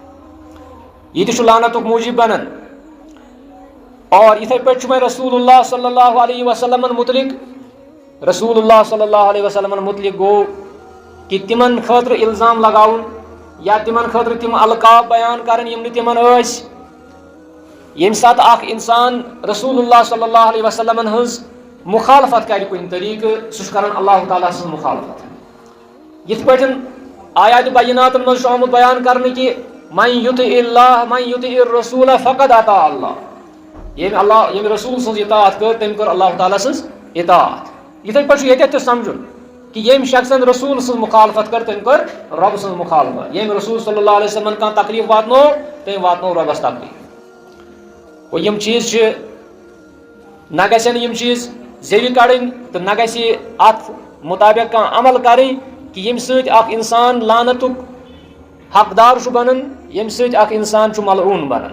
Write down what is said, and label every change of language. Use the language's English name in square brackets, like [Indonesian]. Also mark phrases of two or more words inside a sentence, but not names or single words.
[Kashmiri] یہ تہِ چھُ لعنتُک موٗجب بنان. اور یِتھے پٲٹھۍ چھُ وۄنۍ [Arabic] رسول اللہ صلی اللہ علیہ وسلمن [Kashmiri] متعلق [Arabic] رسول اللہ صلی اللہ علیہ وسلمن [Kashmiri] متعلق گوٚو کہ تمن خٲطرٕ الزام لگاوُن یا تمن خٲطرٕ تِم القاب بیان کرن یِم نہٕ تمن ٲسۍ. ییٚمہِ ساتہٕ اکھ انسان [Arabic] رسول اللہ صلی اللہ علیہ وسلمن [Kashmiri] ہٕنٛز مخالفت کرِ کُنہِ طریٖقہٕ سُہ چھُ کران اللہ تعالیٰ سٕنٛز مخالفت. یِتھ پٲٹھۍ آیاتِ بیناتن منٛز چھُ آمُت بیان کرنہٕ کہ [Arabic] من یُطع اللہ من یُطع الرسول فقد اطاع اللہ. [Kashmiri] ییٚمہِ رسول سٕنٛز اطاعت کٔر تٔمۍ کٔر اللہ تعالیٰ سٕنٛز اطاعت. یِتھے پٲٹھۍ چھُ ییٚتٮ۪تھ تہِ سمجھُن کہ ییٚمہِ شخصن رسول سٕنٛز مخالفت کٔر تٔمۍ کٔر رۄب سٕنٛز مخالفت. ییٚمہِ [Arabic] رسول صلی اللہ علیہ وسلمن [Kashmiri] کانٛہہ تکلیٖف واتنو تٔمۍ واتنو رۄبس تکلیٖف. گوٚو یِم چیٖز چھِ نہ گژھن یِم چیٖز زیوِ کڑٕنۍ تہٕ نہ گژھِ اتھ مطابق کانٛہہ عمل کرٕنۍ کہ ییٚمہِ سۭتۍ اکھ انسان لعنتُک حقدار چھُ بنان ییٚمہِ سۭتۍ اکھ انسان چھُ ملعوٗن بنان.